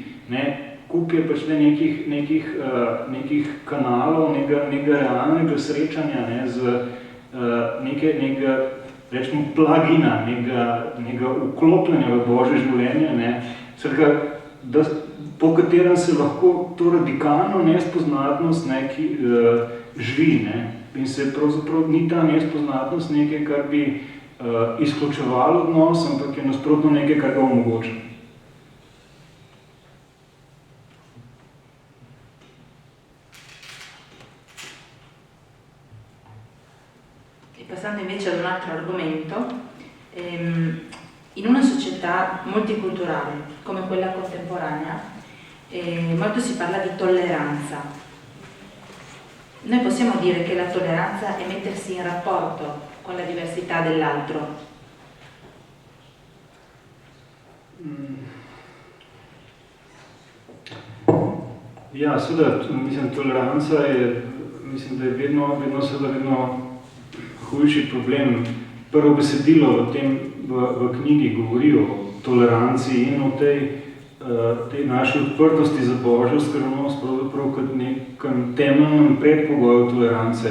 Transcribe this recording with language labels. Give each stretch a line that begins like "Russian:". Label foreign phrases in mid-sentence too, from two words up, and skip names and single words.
Slovenian: Kup je pač nekih kanalov, nekega realnega srečanja, ne, z nekega, rečemo, plugina, nekega vklopljanja v Božje življenje, ne, po katerem se lahko to radikalno nespoznatnost živi. Ne. In se pravzaprav ni ta nespoznatnost nekaj, kar bi izključevalo odnos, ampak je nasprotno nekaj, kar ga omogoča.
Italian: Passando invece ad un altro argomento, in una società multiculturale come quella contemporanea, molto si parla di tolleranza. Noi possiamo dire che la tolleranza è mettersi in rapporto con la diversità dell'altro.
Slovenian: Ja, seveda, mislim, toleranca je, mislim, da je vedno hujši problem. Prvo besedilo v knjigi govori o toleranciji in o tej naši odprtosti za Božjo skrivnost, pravzaprav kot nekem temeljnem predpogoju tolerance.